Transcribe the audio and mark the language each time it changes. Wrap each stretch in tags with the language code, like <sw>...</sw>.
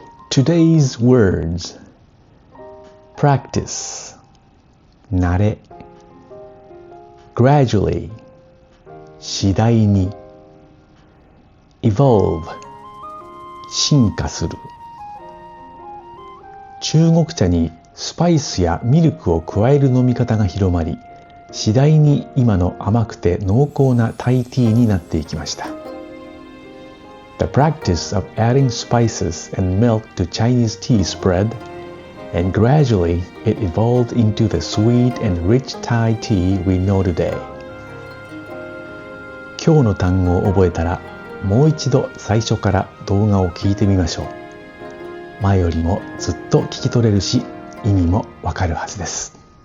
<en>Today's words: practice, 慣れ gradually, 次第に evolve, 進化する。</en> <ja>中国茶にスパイスやミルクを加える飲み方が広まり、次第に今の甘くて濃厚なタイティーになっていきました。</ja> <en>The practice of adding spices and milk to Chinese tea spread, and gradually it evolved into the sweet and rich Thai tea we know today.</en> <ja>今日の単語を覚えたら、もう一度最初から動画を聞いてみましょう。前よりもずっと聞き取れるし、意味もわかるはずです。</ja>